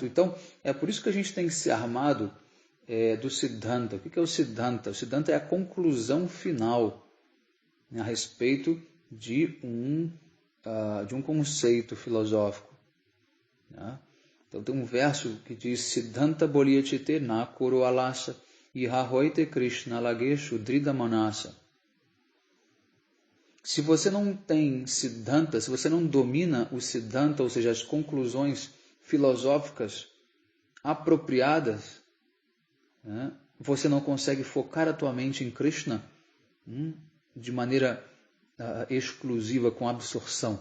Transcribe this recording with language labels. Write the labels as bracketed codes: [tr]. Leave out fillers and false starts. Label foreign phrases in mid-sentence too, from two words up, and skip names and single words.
[pt] Então, é por isso que a gente tem que ser armado do Siddhanta. O que é o Siddhanta? O Siddhanta é a conclusão final, né, a respeito de um conceito filosófico. Né? Então tem um verso que diz [bn] সিদ্ধান্ত বল্যাচিতে না করো অলস ইহাহোইতে কৃষ্ণ লাগেশু দৃঢ় মানস. [pt] Se você não tem Siddhanta, se você não domina o Siddhanta, ou seja, as conclusões filosóficas apropriadas, né, você não consegue focar a tua mente em Krishna de maneira exclusiva, com absorção.